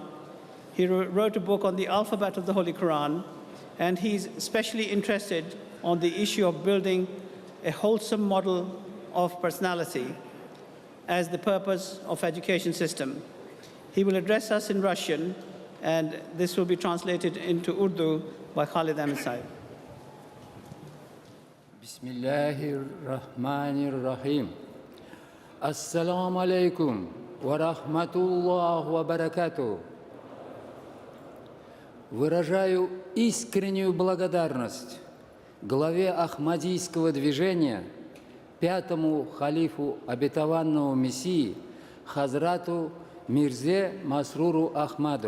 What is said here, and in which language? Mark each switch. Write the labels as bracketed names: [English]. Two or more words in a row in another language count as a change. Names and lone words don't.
[English] He wrote a book on the alphabet of the Holy Quran, and he's especially interested on the issue of building a wholesome model of personality as the purpose of education system. He will address us in Russian, and this will be translated into Urdu by Khalid Ahmed Saib. [Arabic] بسم الله الرحمن الرحيم. السلام عليكم ورحمة الله وبركاته. [Russian] Выражаю искреннюю благодарность главе Ахмадийского движения, пятому халифу обетованного Мессии, Хазрату Мирзе Масруру Ахмаду.